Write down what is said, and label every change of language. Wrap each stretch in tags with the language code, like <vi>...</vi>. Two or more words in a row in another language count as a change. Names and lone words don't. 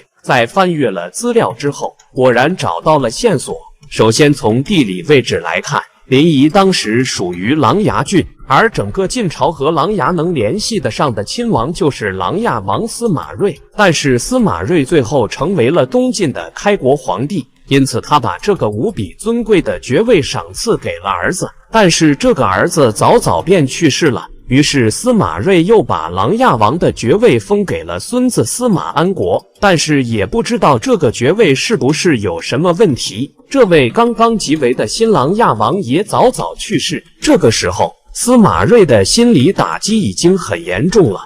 <zh>在翻閱了資料之後，果然找到了線索。首先從地理位置來看，臨沂當時屬於琅琊郡， 而整個晉朝和琅琊能聯繫得上的親王就是琅琊王司馬睿。但是司馬睿最後成為了東晉的開國皇帝，因此他把這個無比尊貴的爵位賞賜給了兒子。但是這個兒子早早便去世了，於是司馬睿又把琅琊王的爵位封給了孫子司馬安國。但是也不知道這個爵位是不是有什麼問題，這位剛剛即位的新琅琊王也早早去世。這個時候司馬睿的心理打擊已經很嚴重了。</zh>